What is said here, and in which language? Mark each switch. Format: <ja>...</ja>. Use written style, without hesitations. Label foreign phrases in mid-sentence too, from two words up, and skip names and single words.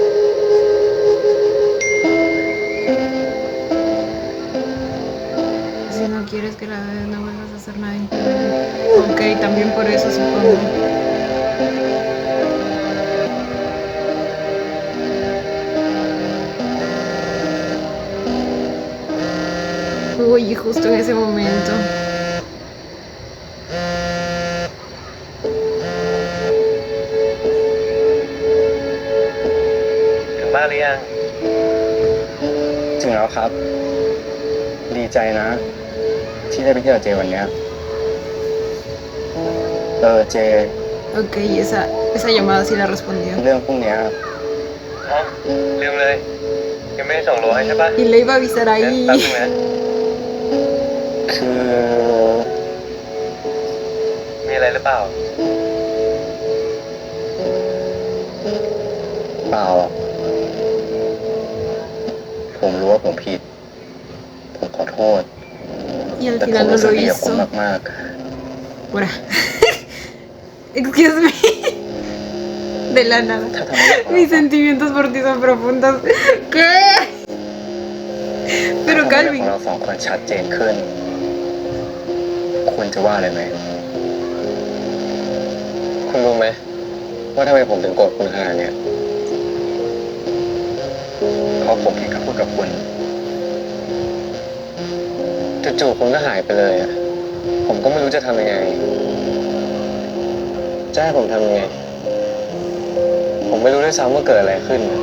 <es>Si no quieres que la no vuelvas a hacer nada imprudente. Ok, también por eso supongo. Uy, justo en ese momento.</es> <th>ถึงบ้านหรือยัง ถึงแล้วครับ ดีใจนะ ที่ได้ไปเที่ยวเจวันเนี้ยเจ</th> <es>Ok, esa llamada sí la respondió.</es> <th>เรื่องพวกเนี้ยลืมเลย ยังไม่ได้ส่งโลให้ใช่ปะ</th> <es>Y le iba a avisar ahí.</es> <th>คือมีอะไรหรือเปล่า เปล่า ผมรู้ว่าผมผิด ผมขอโทษ</th> <es>Y al</es> <th>แต่ผม</th> <es>final no</es> <th>รู้สึ</th> <es>lo</es> <th>กดีกับผม</th> <es>hizo.</es> <th>มาก</th> <en>Ora. Excuse me.</en> <es>De la nada.</es> <th>ๆ ถ้าทำให้ผม</th> <es>Mis sentimientos por ti son profundos. ¿Qué?</es> <th>ถ้า</th> <es>Pero</es> <th>ทำให้ข</th> <es>Calvin.</es> <th>องเราสองคนชัดเจนขึ้น คุณจะว่าอะไรไหม คุณรู้ไหมว่าทำไมผมถึงโกรธคุณขนาดเนี้ยเพราะผมผิดคำพูดกับคุณจู่ๆคุณก็หายไปเลยอะผมก็ไม่รู้จะทำยังไงจะให้ผมทำยังไง ผมไม่รู้ด้วยซ้ำว่าเกิดอะไรขึ้น</th>